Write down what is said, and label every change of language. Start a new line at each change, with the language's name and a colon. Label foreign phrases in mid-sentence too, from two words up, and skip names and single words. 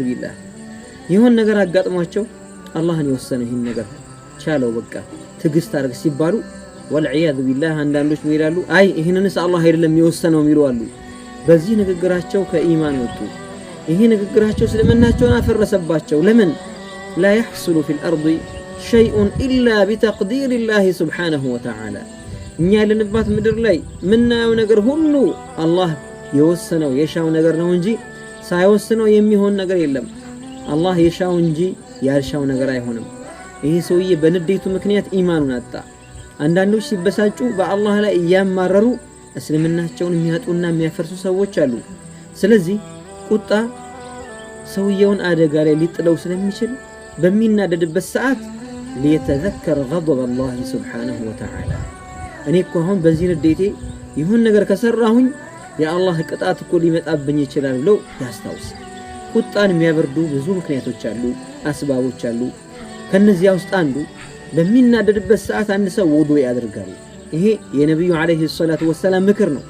Amharic: ቢላህ ይሁን ነገር አጋጥሟቸው አላህን የወሰነ ይህን ነገር ቻለው በቃ ትግስት አድርግ ሲባሉ
Arabic: والعياذ بالله
Amharic: አንዳንዶች ይላሉ አይ ይህንንስ አላህ አይደለም የወሰነው የሚሉ አሉ። በዚህ ንግግራቸው ከኢማን ወጡ። ይሄ ንግግራቸው እስልምናቸውን አፈረሰባቸው። ለምን
Arabic: لا يحصل في الأرض شيء إلا بتقدير الله سبحانه وتعالى።
Amharic: እኛ ያለንባት ምድር ላይ ምናየው ነገር ሁሉ አላህ የወሰነው የሻው ነገር ነው እንጂ ሳይወስነው የሚሆን ነገር የለም። አላህ የሻው እንጂ ያልሻው ነገር አይሆንም። ይሄ ሰውዬ በንዴቱ ምክንያት ኢማኑን አጣ። አንዳንዶች ሲበሳጩ በአላህ ላይ እያማረሩ እስልምናቸውን የሚያጡና የሚያፈርሱ ሰዎች አሉ። ስለዚህ ቁጣ ሰውየውን አደጋ ላይ ሊጥለው ስለሚችል በሚናደድበት ሰዓት ሊተዘከር
Arabic: غضب الله سبحانه وتعالى
Amharic: እኔ እኮ አሁን በዚህ ንዴቴ ይሁን ነገር ከሰራሁኝ የአላህ ቅጣት እኮ ሊመጣብኝ ይችላል ብሎ ያስታውስ። ቁጣን የሚያበርዱ ብዙ ምክንያቶች አሉ፣ አስባቦች አሉ። ከነዚያ ውስጥ አንዱ በሚናደድበት ሰዓት አንድ ሰው ውዱእ ያደርጋል። ይሄ የነብዩ
Arabic: عليه الصلاة والسلام
Amharic: ምክር ነው።